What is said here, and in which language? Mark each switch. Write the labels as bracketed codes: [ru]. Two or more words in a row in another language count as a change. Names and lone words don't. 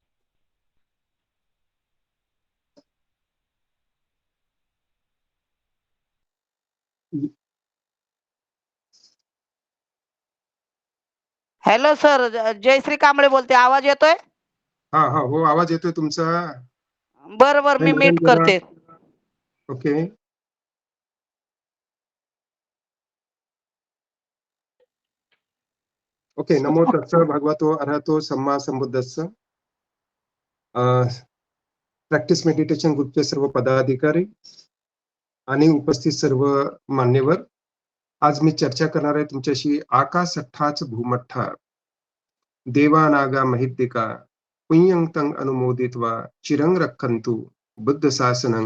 [mr] हॅलो सर, जयश्री कांबळे बोलते. आवाज येतोय? हा हा, हो, आवाज येतोय तुमचा. बरोबर, मी मीट करते. ओके. ओके. [pi] नमो तस्स भगवतो अरहतो सम्मा संबुद्धस्स. [mr] प्रॅक्टिस मेडिटेशन ग्रुपचे सर्व पदाधिकारी आणि उपस्थित सर्व मान्यवर, आज मी चर्चा करणार आहे तुमच्याशी [pi] आकाशठ्ठाच भूमठ्ठा देवानागा महिद्दिका पुण्यंतं अनुमोदित्वा चिरंग रक्षन्तु बुद्ध शासनं.